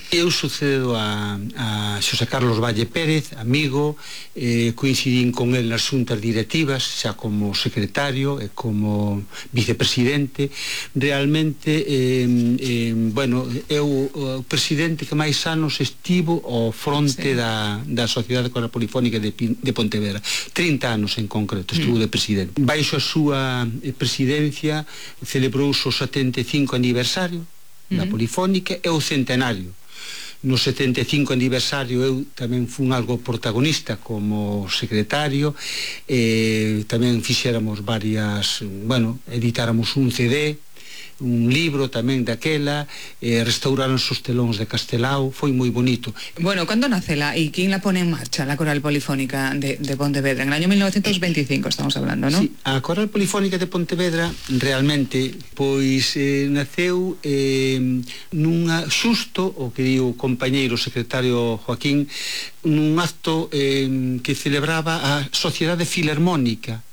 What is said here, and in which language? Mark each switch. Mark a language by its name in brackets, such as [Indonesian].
[Galician] Eu sucedo a Xosé Carlos Valle Pérez, amigo, coincidín con el nas xuntas directivas, xa como secretario e como vicepresidente. Realmente, bueno, eu o presidente que máis anos estivo ao fronte da Sociedade Coral Polifónica de Pontevedra. [Spanish] 30 anos en concreto estuvo de presidente. [Galician] Baixo a súa presidencia celebrou o 75 aniversario da Polifónica e o centenario. No 75 aniversario eu tamén fun algo protagonista como secretario, tamén fixéramos varias, bueno, editáramos un CD, un libro tamén daquela, restauraron os telóns de Castelao, foi moi bonito. [Spanish] Bueno, cando nace la e quen la pone en marcha, la Coral Polifónica de Pontevedra? En el año 1925 estamos hablando, ¿no? [Galician] Sí, a Coral Polifónica de Pontevedra realmente pois naceu nunha xusto, o que digo, o compañeiro secretario Joaquín, nun acto que celebraba a Sociedade Filarmónica